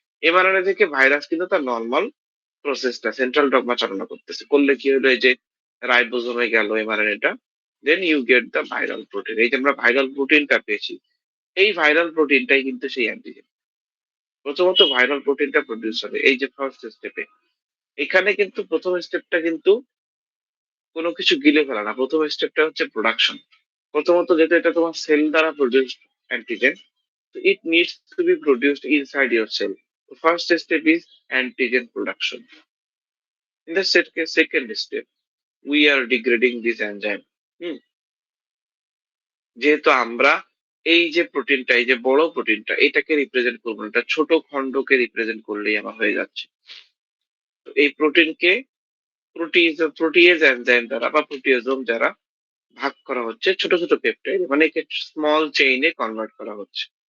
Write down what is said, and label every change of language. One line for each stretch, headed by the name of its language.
Bangla: MRNA থেকে virus কিন্তু তার নর্মাল প্রসেসটা সেন্ট্রাল ডগমা চালনা করতেছে, করলে কি হলো, এই যে রাইবোজোমে গেল এমআরএনএটা,
English: Then you get the viral protein.
Bangla: এই যে আমরা ভাইরাল প্রোটিনটা পেয়েছি, এই ভাইরাল প্রোটিনটাই কিন্তু সেই অ্যান্টিজেন। প্রথমত ভাইরাল প্রোটিনটা প্রডিউস হবে এই যে ফার্স্ট স্টেপে। এখানে কিন্তু প্রথম স্টেপটা কিন্তু কোনো কিছু গিলে ফেলা না, প্রথম স্টেপটা হচ্ছে প্রোডাকশন। প্রথমত যেহেতু এটা তোমার সেল দ্বারা produced antigen,
English: so it needs to be produced inside your cell. The first step is antigen production. In the second step, we are degrading this enzyme.
Bangla: হুম, যেহেতু আমরা এই যে প্রোটিনটা, এই যে বড় প্রোটিনটা, এটাকে রিপ্রেজেন্ট করবো না, এটা ছোট খণ্ডকে রিপ্রেজেন্ট করলেই আমার হয়ে যাচ্ছে। তো এই প্রোটিনকে প্রোটিয়েজ এনজাইম দ্বারা বা প্রোটিওজোম দ্বারা ভাগ করা হচ্ছে ছোট ছোট পেপটাইড, মানে একে স্মল চেইনে কনভার্ট করা হচ্ছে।